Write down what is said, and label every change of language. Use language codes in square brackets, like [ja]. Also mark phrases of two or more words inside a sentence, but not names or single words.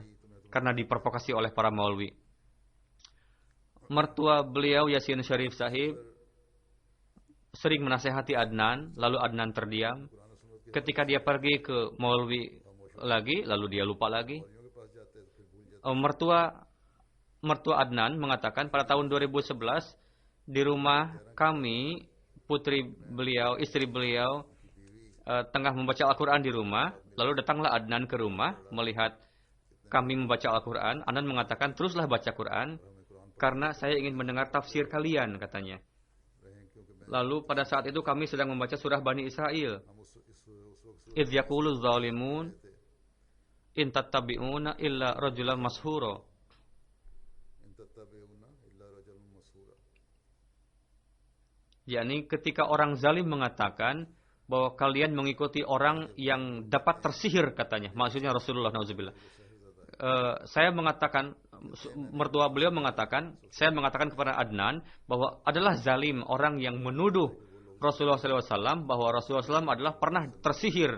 [id] Karena diprovokasi oleh para maulwi. Mertua beliau Yasin Sharif Sahib sering menasehati Adnan, lalu Adnan terdiam. Ketika dia pergi ke maulwi lagi, lalu dia lupa lagi. [ur] کے پاس جاتے تو پھر بھول [id] Mertua Adnan mengatakan pada tahun 2011 di rumah kami, istri beliau tengah membaca Al-Quran di rumah. Lalu datanglah Adnan ke rumah melihat kami membaca Al-Quran. Adnan mengatakan, teruslah baca Quran. karena saya ingin mendengar tafsir kalian, katanya. Lalu pada saat itu kami sedang membaca surah Bani Israel. [ar] إذ يقول ظالمون إن تتبعون إلا رجلا مسحورا. [id] Yakni ketika orang zalim mengatakan bahwa kalian mengikuti orang yang dapat tersihir, katanya. Maksudnya Rasulullah, na'udzubillah. Saya mengatakan, mertua beliau mengatakan, saya mengatakan kepada Adnan bahwa adalah zalim orang yang menuduh Rasulullah SAW bahwa Rasulullah SAW adalah pernah tersihir.